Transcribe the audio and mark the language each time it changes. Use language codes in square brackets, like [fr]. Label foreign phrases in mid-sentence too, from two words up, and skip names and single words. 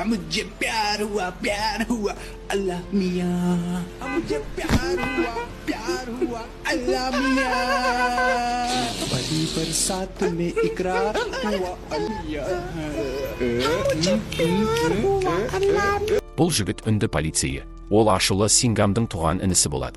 [hi] मुझे प्यार हुआ अल्लाह मियां मुझे प्यार हुआ अल्लाह मियां बड़ी बरसात में इकरार हुआ अल्लाह. [kk] Бұл жігіт үнді полицейі. Ол ашулы Сингамдың туған інісі болады.